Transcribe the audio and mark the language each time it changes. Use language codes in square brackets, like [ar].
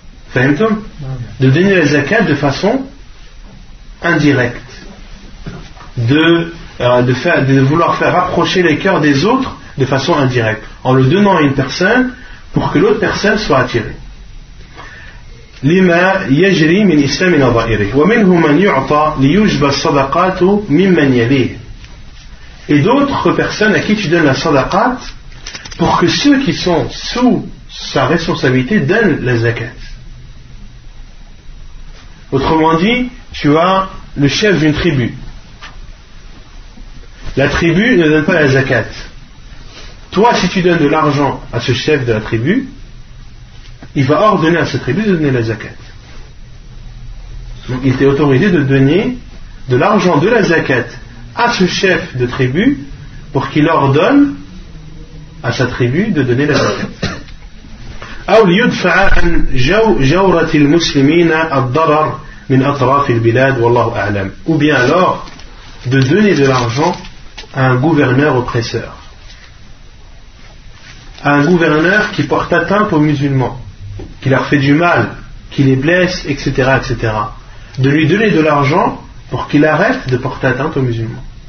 [fr] Fahimtum ? De donner la zakat de façon indirecte, de vouloir faire rapprocher les cœurs des autres de façon indirecte, en le donnant à une personne pour que l'autre personne soit attirée. [ar] لما يجري من إسلام نظائره ومنه من يعطى ليجب الصدقات ممن يليه. [fr] Et d'autres personnes à qui tu donnes la sadaqat pour que ceux qui sont sous sa responsabilité donnent la zakat. Autrement dit, tu as le chef d'une tribu. La tribu ne donne pas la zakat. Toi, si tu donnes de l'argent à ce chef de la tribu, il va ordonner à cette tribu de donner la zakat. Donc il t'est autorisé de donner de l'argent de la zakat à ce chef de tribu pour qu'il ordonne à sa tribu de donner la zakat. [ar] أو ليدفع عن جورة المسلمين الضرر من أطراف البلاد والله أعلم. [fr] Ou bien alors de donner de l'argent à un gouverneur oppresseur, à un gouverneur qui porte atteinte aux musulmans, qui leur fait du mal, qui les blesse, etc., etc. De lui donner de l'argent pour qu'il arrête de porter atteinte aux musulmans.